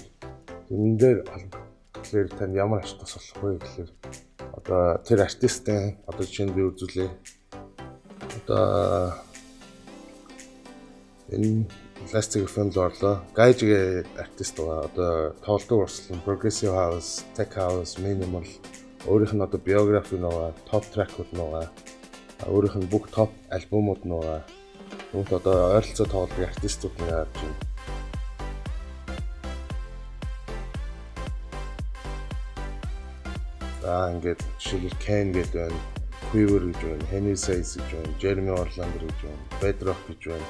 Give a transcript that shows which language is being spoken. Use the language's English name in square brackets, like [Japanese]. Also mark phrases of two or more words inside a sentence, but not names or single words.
[Mongolian] Тэрэн дээр тэгэхээр тань ямар ач тус болох вэ гэхээр одоо тэр артистын одоо жишээ нь би үзүүлээ. Одоо энэ Plastic FM орлоо. Gage артист байгаа. Одоо тоглолтын урсгал, [English] progressive house, tech house, minimal [Mongolian] өөрийнх нь одоо биографи нөгөө топ тракууд нөгөө өөрийнх нь бүх топ альбомууд нөгөө Үүнт одоо ойролцоо тоглодог артистууд нь яаж юм. За ингээд жишээлбэл Ken гэдэг байна, Quiver гэж байна, Henry Saiz гэж байна, Jeremy Orlander гэж байна, Bedrock гэж байна.